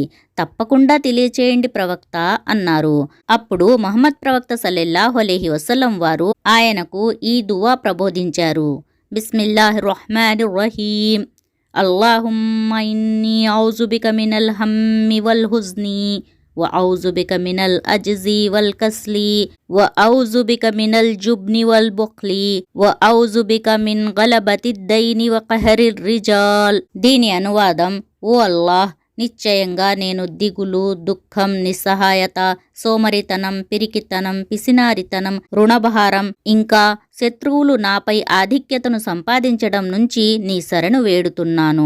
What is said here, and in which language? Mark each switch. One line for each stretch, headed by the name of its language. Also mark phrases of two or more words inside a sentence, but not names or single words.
Telugu: తప్పకుండా తెలియచేయండి ప్రవక్త అన్నారు. అప్పుడు మహమ్మద్ ప్రవక్త
Arabic: صلى الله عليه وسلم
Telugu: వారు ఆయనకు ఈ దువా ప్రబోధించారు.
Arabic: بسم الله الرحمن الرحيم. اللهم إني أعوذ بك من الهم والحزن وأعوذ بك من الأجز والكسل وأعوذ بك من الجبن والبخل وأعوذ بك من غلبة الدين وقهر الرجال.
Telugu: దీని అనువాదం, ఓ అల్లాహ్, నిశ్చయంగా నేను దిగులు, దుఃఖం, నిస్సహాయత, సోమరితనం, పిరికితనం, పిసినారితనం, రుణభారం ఇంకా శత్రువులు నాపై ఆధిక్యతను సంపాదించడం నుంచి నీ శరణు వేడుతున్నాను.